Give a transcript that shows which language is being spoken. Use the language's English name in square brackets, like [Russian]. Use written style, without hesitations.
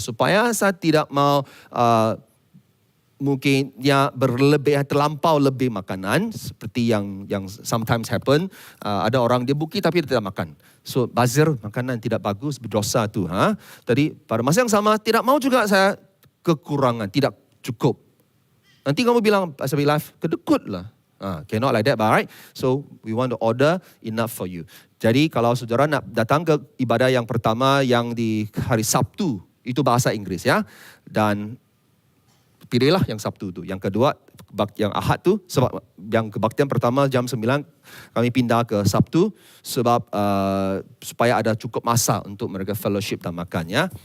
[Malay] Supaya saya tidak mau mungkin terlampau lebih makanan seperti yang [English] sometimes happen. [Malay] Ada orang dia booking tapi dia tidak makan. So bazir makanan tidak bagus, berdosa tu. Tadi pada masa yang sama tidak mau juga saya kekurangan, tidak cukup. Nanti kamu bilang Pastor Life kedekut lah. [English] Cannot like that, right? So we want to order enough for you. [Malay] Jadi kalau saudara nak datang ke ibadah yang pertama yang di hari Sabtu, itu bahasa Inggris, ya. Dan pilihlah yang Sabtu tu. Yang kedua, yang Ahad tu, sebab yang kebaktian pertama jam 9, kami pindah ke Sabtu sebab supaya ada cukup masa untuk mereka fellowship dan makan, ya.